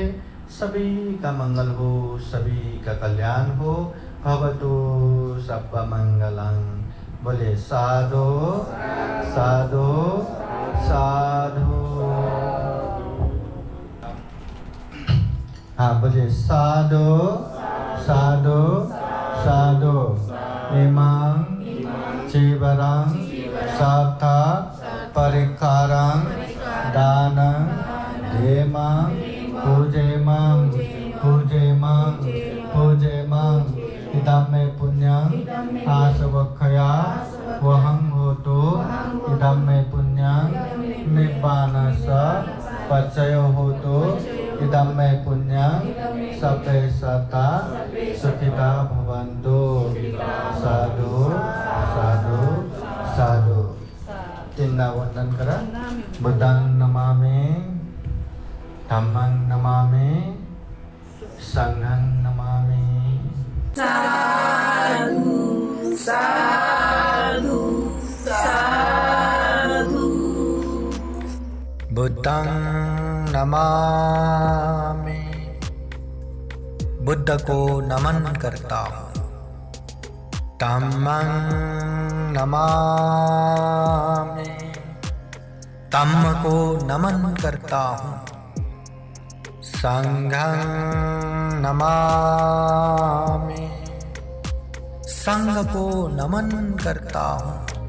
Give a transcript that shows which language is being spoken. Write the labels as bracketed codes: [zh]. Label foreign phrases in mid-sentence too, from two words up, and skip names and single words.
[hi] सभी का मंगल हो, सभी का कल्याण हो। [pi] भवतु सबका मंगलम। बोले साधु साधु साधु। हाँ, बोले साधु साधु साधु। इमं चीवरं सार्थ परिकारं दानं देमं पूजेमं पूजेमं पूजेमं। इदं मे पुण्यं आसवक्षया वहं होतु। इदं मे पुण्यं निब्बानस्य पचयो होतु। इदं मे पुण्यं सर्वे सता सुखिता भवन्तु। साधु साधु साधु। [mr] तीनदा वंदन करा। [pi] बुद्धं नमामि, धम्मं नमामि, संघं नमामि। साधु साधु साधु। बुद्धं नमामि, [hi] बुद्ध को नमन करता हूँ। [pi] धम्मं नमामि, [hi] धम्म को नमन करता हूँ। [pi] संघं नमामि, [hi] संघ को नमन करता हूँ।